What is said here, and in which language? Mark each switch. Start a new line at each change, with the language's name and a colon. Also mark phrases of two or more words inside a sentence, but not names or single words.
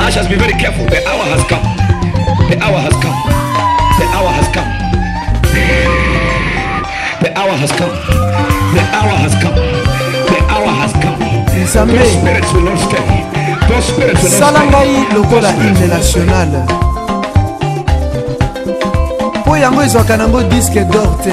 English: be very careful. The hour has come. The hour has come. The hour has come. The hour has come. The hour has come. The hour has come. Those spirits will not stay. Those spirits will not stay.
Lingala: Salangai lokola
French: hymne national.
Lingala: Po yango ezwaka nango
French: disque d'or
Lingala: te.